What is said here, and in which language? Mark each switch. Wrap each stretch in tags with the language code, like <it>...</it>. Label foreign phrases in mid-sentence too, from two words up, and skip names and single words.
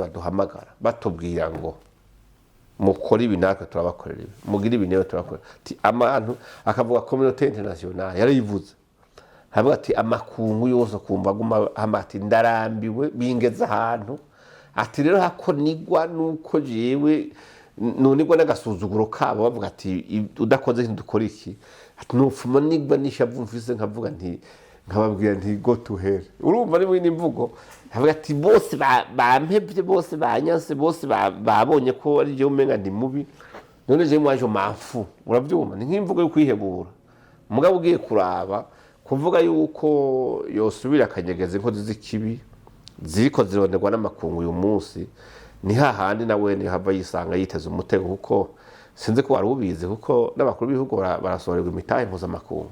<rn>baduhamagara batubwira ngo mukora ibi natwe turabakorera ibi, mugira ibi nayo turabakorera amantu, akavuga</rn> <fr>communauté internationale</fr> <rn>yarayivuze, havuga ati amakungu yose kumva guma hamati ndarambiwe bingeza ahantu ati rero hakonigwa nuko jewe nonigwa n'agasuzuguro kabo bavuga ati udakoze ikintu dukora iki, ati nufuma nigwa nishavu mfise nkavuga nti nkababwira nti</rn> <en>go to hell.</en> <rn>Urumva ni imvugo havuga ati bose bampevye bose banyanse bose babonye ko ari je umenga ndi mubi none je mwaje mafu. Uravyumva ni nk'imvugo yo kwihebura. Mugabo ugiye kuraba kuvuga yuko yosubira akanyegeza inkozi z'ikibi ziriko zironderwa n'amakungu uyu munsi, ni hahandi nawe ni hava yisanga yiteze umutego, kuko sinzi ko warubizi kuko n'abakuru b'ibihugu barasorerwa imitahe mpuzamakungu.</rn>